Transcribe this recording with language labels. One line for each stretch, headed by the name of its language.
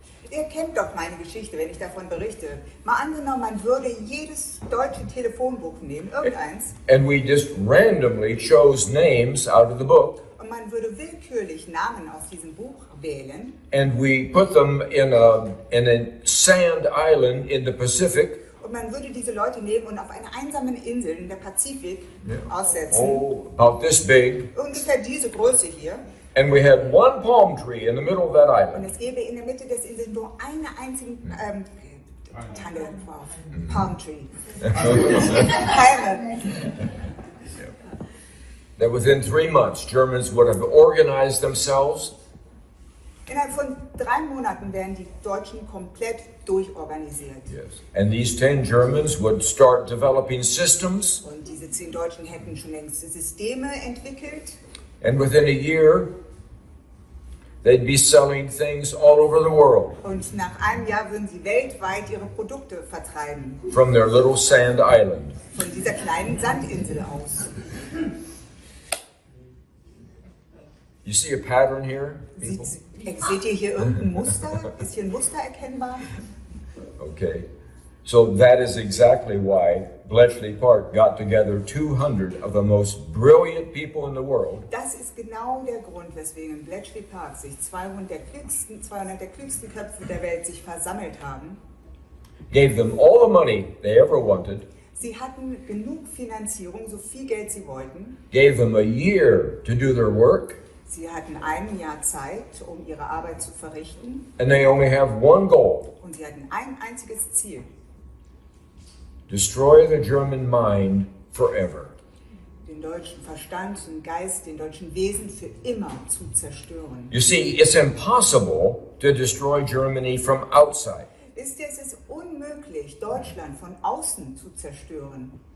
German: Ihr kennt doch meine Geschichte, wenn ich davon berichte. Mal angenommen, man würde jedes deutsche Telefonbuch nehmen, irgendeins,
English: and we just randomly chose names out of the book
German: und man würde willkürlich Namen aus diesem Buch wählen
English: and we put them in a sand island in the Pacific,
German: und man würde diese Leute nehmen und auf einer einsamen Insel in der Pazifik aussetzen.
English: oh, about this big,
German: Ungefähr diese Größe hier.
English: and we had one palm tree in the middle of that
German: Und
English: island.
German: es gäbe in der Mitte des Insels nur eine einzige Tanne drauf.
English: Palm Tree. Palme. That within 3 months, Germans would have organized themselves
German: Innerhalb von 3 Monaten wären die Deutschen komplett durchorganisiert.
English: Yes. And these 10 Germans would start developing systems,
German: Und diese 10 Deutschen hätten schon längst Systeme entwickelt.
English: and within a year, they'd be selling things all over the world
German: Und nach einem Jahr würden sie weltweit ihre Produkte vertreiben.
English: from their little sand island.
German: Von dieser kleinen Sandinsel aus.
English: You see a pattern here, people?
German: Seht ihr hier irgendein Muster? Ist hier ein Muster erkennbar?
English: Okay. So that is exactly why Bletchley Park got together 200 of the most brilliant people in the world.
German: Das ist genau der Grund, weswegen in Bletchley Park sich 200 der klügsten Köpfe der Welt sich versammelt haben.
English: Gave them all the money they ever wanted.
German: Sie hatten genug Finanzierung, so viel Geld sie wollten.
English: Gave them a year to do their work.
German: Sie hatten ein Jahr Zeit, um ihre Arbeit zu verrichten.
English: And they only have one goal.
German: Und sie hatten ein einziges Ziel.
English: Destroy the German mind forever.
German: Den deutschen Verstand, den Geist, den deutschen Wesen für immer zu zerstören.
English: You see, it's impossible to destroy Germany from outside.
German: Wisst ihr, es ist unmöglich, Deutschland von außen zu zerstören.